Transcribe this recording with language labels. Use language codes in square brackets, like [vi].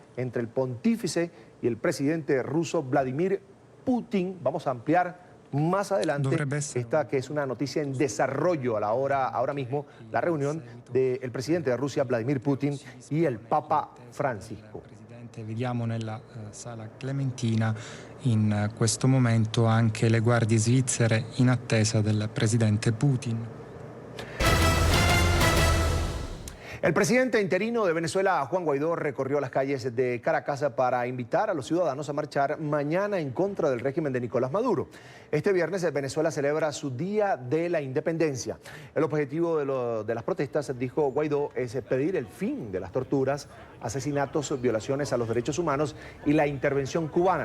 [es] entre el pontífice y el presidente ruso Vladimir Putin. Vamos a ampliar más adelante esta que es una noticia en desarrollo ahora mismo, la reunión del presidente de Rusia, Vladimir Putin, y el Papa Francisco. [it] Vediamo nella sala Clementina in questo momento anche le guardie svizzere in attesa del presidente Putin. [es] El presidente interino de Venezuela, Juan Guaidó, recorrió las calles de Caracas para invitar a los ciudadanos a marchar mañana en contra del régimen de Nicolás Maduro. Este viernes Venezuela celebra su Día de la Independencia. El objetivo de las protestas, dijo Guaidó, es pedir el fin de las torturas, asesinatos, violaciones a los derechos humanos y la intervención cubana.